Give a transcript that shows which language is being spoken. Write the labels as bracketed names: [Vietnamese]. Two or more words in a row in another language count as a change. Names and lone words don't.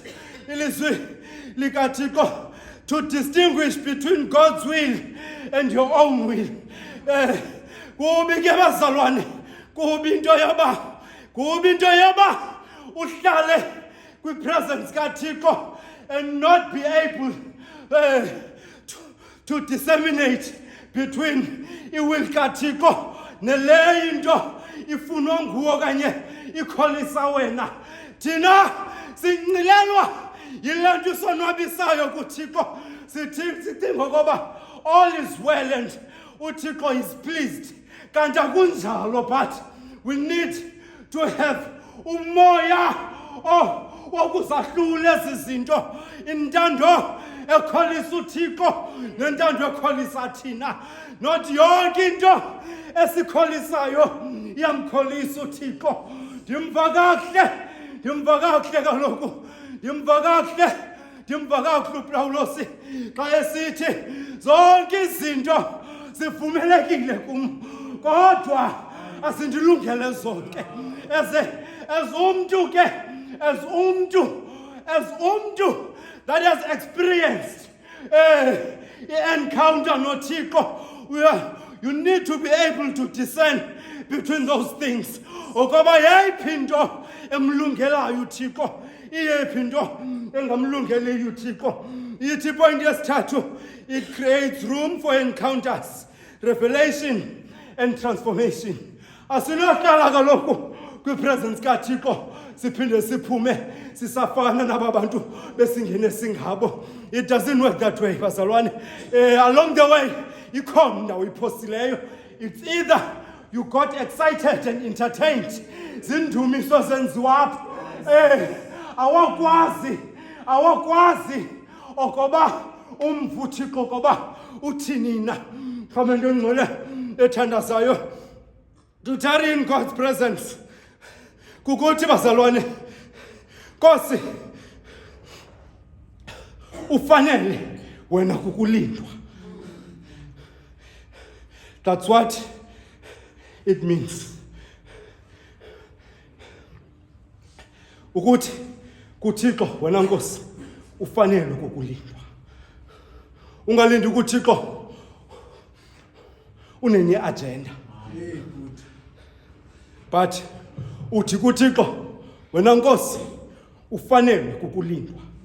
[Xhosa] Ilizwi likaThixo, [English] to distinguish between God's will and your own will. [Xhosa] Kubi ke bazalwane, kubi into yoba uhlale kwi-presence kaThixo [English] and not be able to disseminate between [Xhosa] iwill kaThixo neleyo into ifunwa nguwe okanye ikholisa wena. Thina sincilelwa yile nto isonwabisayo kuThixo. Sithi ngoba [English] all is well and uThixo is pleased. [Xhosa] Kanti akunjalo, [English] but we need to have [Xhosa] umoya wokuzahlula ezi zinto, intando ekholisa uThixo nentando ekholisa thina. Not yonke into esikholisayo iyamkholisa uThixo. Ndimva kakuhle kaloku, ndimva kakuhle uPawulos xa esithi zonke izinto zivumelekile kum, kodwa asindilungele zonke. [English] As umntu that has experienced encounter noThixo, you need to be able to discern between those things. [Xhosa] Ukuba yeyiphi into emlungelayo uThixo, iyephi into engamlungeliyo uThixo. Ithi point yesithathu, [English] it creates room for encounters, revelation and transformation. [Xhosa] Asinohlala kaloku kwipresence kaThixo siphinde siphume sisafana nababantu besingene singabo. [English] It doesn't work that way, bazalwane. Along the way [Xhosa] ikhona ndawo iphosileyo. [English] It's either you got excited and entertained [Xhosa] zindumiso zenziwapho, awakwazi okoba umva uThixo koba uthini na. Khamento engcwele ethandazayo, [English] to tarry in God's presence [Xhosa] kukuthi bazalwane, Nkosi ufanele wena kukulindwa. [English] That's what it means. [Xhosa] Ukuthi kuThixo wena Nkosi ufanele kukulindwa. Ungalindi kuThixo unenye agenda. But uthi kuThixo wena Nkosi ufanele kukulindwa.